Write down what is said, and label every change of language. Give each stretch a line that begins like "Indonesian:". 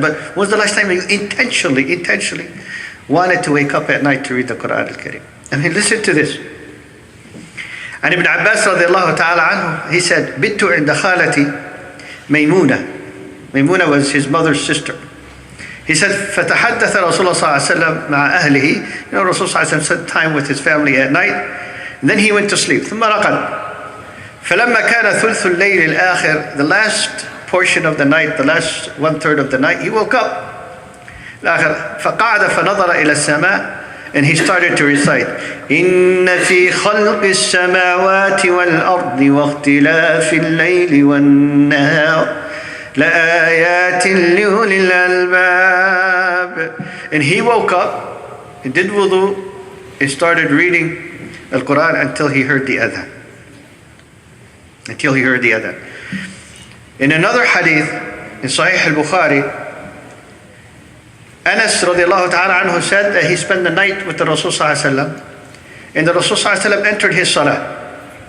English: But when was the last time you intentionally wanted to wake up at night to read the Qur'an al-Kareem? I mean, listen to this. And Ibn Abbas radiallahu ta'ala anhu, he said,
Arabic: Bittu inda khalati Maymuna.
English: Maymuna was his mother's sister. He said,
Arabic: فَتَحَدَّثَ رَسُولُ اللَّهِ صَلَّى اللَّهُ عَلَيْهِ وسلم مع أهله.
English: Rasul sallallahu alayhi wa sallam spent time with his family at night. And then he went to sleep.
Arabic: ثم رقد. فلما كان ثلث الليل الآخر,
English: the last portion of the night, the last 1/3 of the night, he woke up.
Arabic: فقعد فنظر إلى السماء,
English: and he started to recite
Arabic: إن في خلق السماوات والأرض واختلاف الليل والنهار لآيات لأولي الألباب.
English: And he woke up, he did wudu, and started reading the Qur'an until he heard the adhan. In another hadith in Sahih al-Bukhari, Anas radiallahu ta'ala anhu said that he spent the night with the Rasul sallallahu alaihi wasallam, and the Rasul sallallahu alaihi wasallam entered his salah.